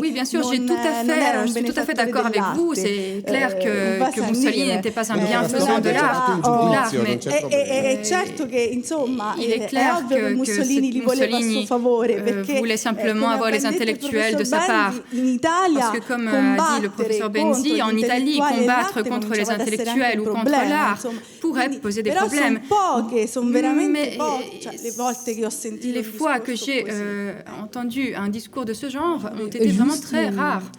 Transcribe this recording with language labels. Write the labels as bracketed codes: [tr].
[fr] oui, bien sûr, je suis tout à fait d'accord avec vous. C'est clair que Mussolini n'était pas un bienfaisant de l'art. [it] È certo che insomma è ovvio che Mussolini li voleva a suo favore, perché [fr] voulait simplement avoir les intellectuels de sa part. Parce que comme a dit le professeur Benzi, en Italie, combattre contre les intellectuels ou contre l'art pourrait poser des problèmes. [it] Sono veramente poche. [fr] Les fois que j'ai entendu un discours de ce genre ont été vraiment très rares.